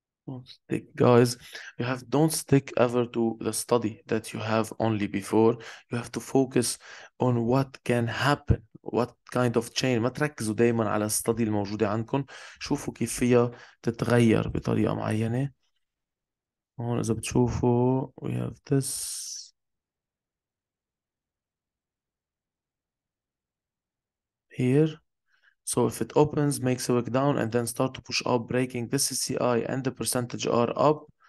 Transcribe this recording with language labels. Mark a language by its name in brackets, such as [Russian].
[English] Don't stick, guys. Don't stick ever to the study that you have only before. You have to focus on what can happen, what kind of change. [Arabic] ما تركزوا دايما على الستدي الموجودة عندكم. شوفوا كيف فيها تتغير بطريقة معينة. هون إذا بتشوفوا [English] we have this here. So if it opens, makes a wick down, and then start to push up, breaking this CCI and the percentage are up.